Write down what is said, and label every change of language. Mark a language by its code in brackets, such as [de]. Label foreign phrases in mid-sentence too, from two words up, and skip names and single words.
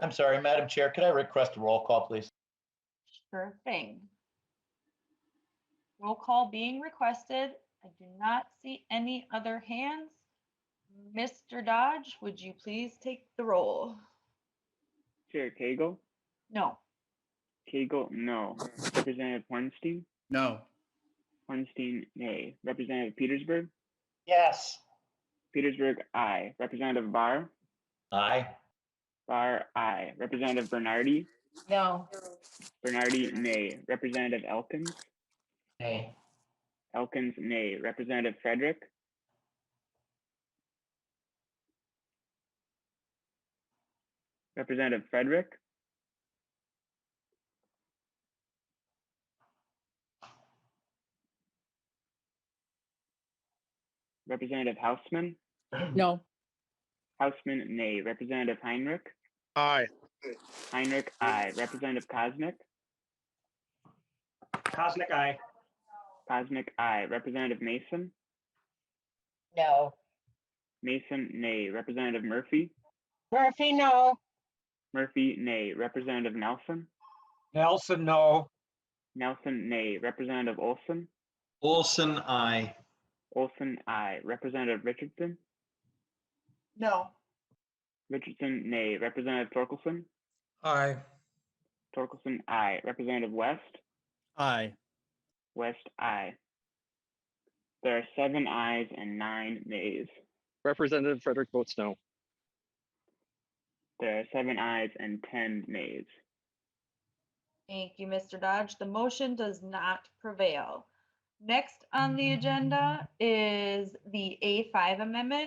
[en] I'm sorry, Madam Chair, could I request a roll call, please? Sure thing. Roll call being requested. I do not see any other hands. Mr. Dodge, would you please take the roll? Chair Cagle? No. Cagle, no. Representative Hornstein? No. Hornstein, nay. Representative Petersburg? Yes. Petersburg, aye. Representative Barr? Aye. Barr, aye. Representative Bernardi? No. Bernardi, nay. Representative Elkins? Nay. Elkins, nay. Representative Frederick? Representative Frederick? Representative Hausman? No. Hausman, nay. Representative Heinrich? Aye. Heinrich, aye. Representative Kosnick? Kosnick, aye. Kosnick, aye. Representative Mason? No. Mason, nay. Representative Murphy? Murphy, no. Murphy, nay. Representative Nelson? Nelson, no. Nelson, nay. Representative Olson? Olson, aye. Olson, aye. Representative Richardson? No. Richardson, nay. Representative Torkelson? Aye. Torkelson, aye. Representative West? Aye. West, aye. There are 7 ayes and 9 nays. Representative Frederick votes no. There are 7 ayes and 10 nays. Thank you, Mr. Dodge. The motion does not prevail. Next on the agenda is the A5 amendment.